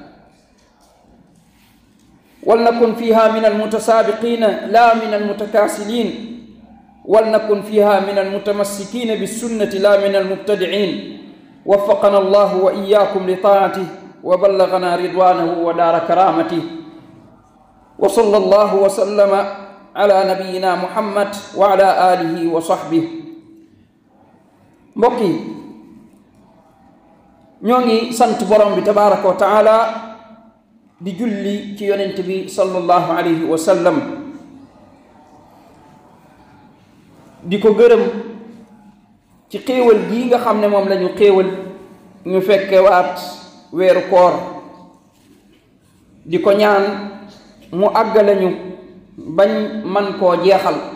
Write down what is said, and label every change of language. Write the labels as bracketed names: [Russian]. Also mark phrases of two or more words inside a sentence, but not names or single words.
[Arabic] ولنكن فيها من المتسابقين لا من المتكاسلين، ولنكن فيها من المتمسكين بالسنة لا من المبتدعين. وفقنا الله وإياكم لطاعته وبلغنا رضوانه ودار كرامته، وصلى الله وسلم على نبينا محمد وعلى آله وصحبه. [Wolof] mbokk yi, ñoo ngi sant borom bi [Arabic] تبارك وتعالى [Wolof] di julli ci yonent bi [Arabic] صلى الله عليه وسلم, [Wolof] di ko gërëm ci xéewal gii nga xam ne moom lañu xéewal ñu fekke waat weeru koor, di ko ñaan mu àggale ñu bañ man koo jeexal.